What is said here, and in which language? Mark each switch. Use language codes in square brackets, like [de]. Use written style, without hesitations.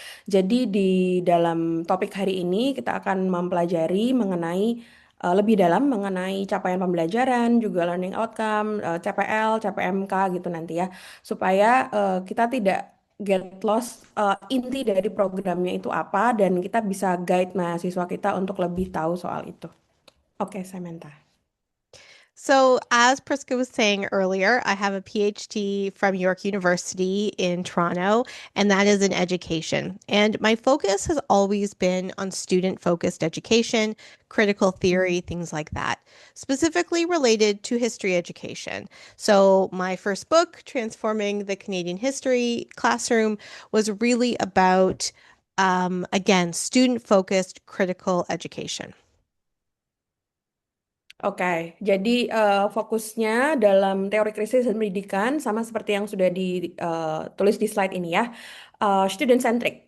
[id] Jadi di dalam topik hari ini kita akan mempelajari mengenai lebih dalam mengenai capaian pembelajaran, juga learning outcome, CPL, CPMK gitu nanti ya, supaya kita tidak [en] get lost [id] inti dari programnya itu apa dan kita bisa guide mahasiswa kita untuk lebih tahu soal itu. Oke, Samantha. [en] So, as Priska was saying earlier, I have a PhD from York University in Toronto, and that is in education. And my focus has always been on student focused education, critical theory, things like that, specifically related to history education. So, my first book, Transforming the Canadian History Classroom, was really about, again, student focused critical education. [id] Oke, jadi fokusnya dalam teori krisis dan pendidikan sama seperti yang sudah ditulis di slide ini ya, student centric.